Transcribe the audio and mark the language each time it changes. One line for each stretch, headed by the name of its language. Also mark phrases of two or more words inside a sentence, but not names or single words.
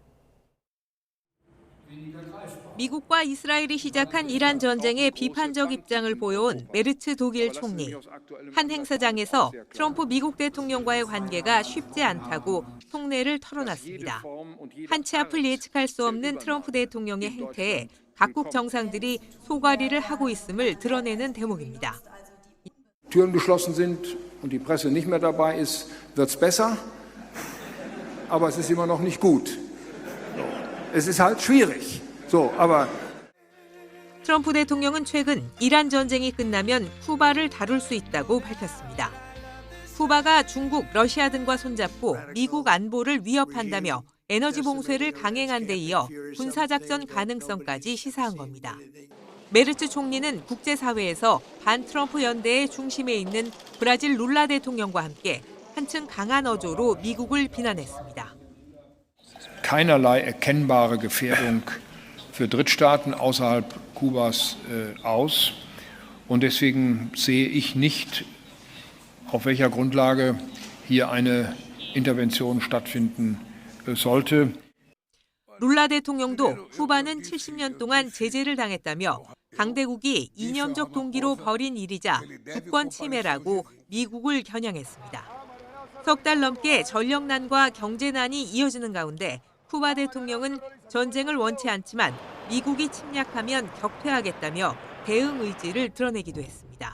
Korean: 미국과 이스라엘이 시작한 이란 전쟁에 비판적 입장을 보여온 메르츠 독일 총리. 한 행사장에서 트럼프 미국 대통령과의 관계가 쉽지 않다고 속내를 털어놨습니다. 한 치 앞을 예측할 수 없는 트럼프 대통령의 행태에 각국 정상들이 소가리를 하고 있음을 드러내는 대목입니다.
German: Türen geschlossen sind und die Presse nicht mehr dabei ist, wird's besser, aber es ist immer noch nicht gut. Es ist halt schwierig.
Korean: 트럼프 대통령은 최근 이란 전쟁이 끝나면 쿠바를 다룰 수 있다고 밝혔습니다. 쿠바가 중국, 러시아 등과 손잡고 미국 안보를 위협한다며 에너지 봉쇄를 강행한 데 이어 군사작전 가능성까지 시사한 겁니다. 메르츠 총리는 국제사회에서 반트럼프 연대의 중심에 있는 브라질 룰라 대통령과 함께 한층 강한 어조로 미국을 비난했습니다.
German: Keinerlei erkennbare Gefährdung für Drittstaaten außerhalb Kubas aus. Und deswegen sehe ich nicht, auf welcher Grundlage hier eine Intervention stattfinden sollte.
Korean: 룰라 대통령도 쿠바는 70년 동안 제재를 당했다며 강대국이 이념적 동기로 벌인 일이자 주권 침해라고 미국을 겨냥했습니다. 석 달 넘게 전력난과 경제난이 이어지는 가운데 쿠바 대통령은 전쟁을 원치 않지만 미국이 침략하면 격퇴하겠다며 대응 의지를 드러내기도 했습니다.